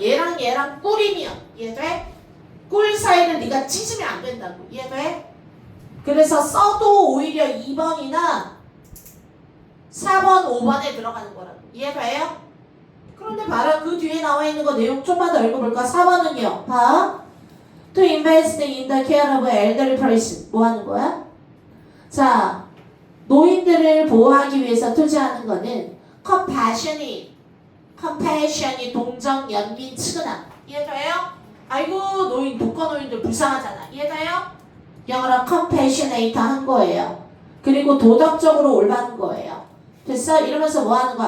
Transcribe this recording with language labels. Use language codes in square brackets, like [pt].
[ko] 얘랑 꿀이면 이해돼? 꿀 사이를 네가 찢으면 안 된다고. 이해돼? 그래서 써도 오히려 2번이나 4번, 5번에 들어가는 거라고. 이해돼요? 그런데 봐라. 그 뒤에 나와 있는 거 내용 좀만 더 읽어볼까? 4번은요. 봐. [en] To invest in the care of elderly person. [ko] 뭐 하는 거야? 자, 노인들을 보호하기 위해서 투자하는 거는 compassion이 동정, 연민, 측은함. 이해돼요? 아이고 노인, 독거노인들 불쌍하잖아. 이해돼요? 영어로 compassionate 한 거예요. 그리고 도덕적으로 올바른 거예요. 됐어? 이러면서 뭐 하는 거야?